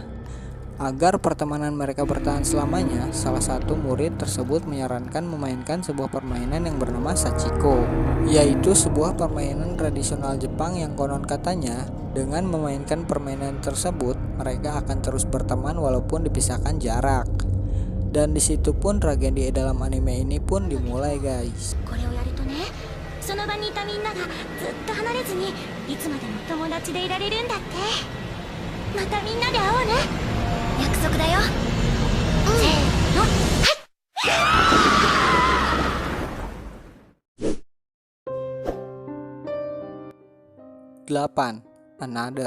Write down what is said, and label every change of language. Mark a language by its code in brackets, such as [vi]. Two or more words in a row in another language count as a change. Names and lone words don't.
[id] Agar pertemanan mereka bertahan selamanya, salah satu murid tersebut menyarankan memainkan sebuah permainan yang bernama Sachiko, yaitu sebuah permainan tradisional Jepang yang konon katanya dengan memainkan permainan tersebut mereka akan terus berteman walaupun dipisahkan jarak. Dan disitu pun tragedi dalam anime ini pun dimulai guys. [ja] これをやるとね、その場にいたみんながずっと離れずにいつまでも友達でいられるんだって。またみんなで会おうね。約束だよ。せーの、 8. Another.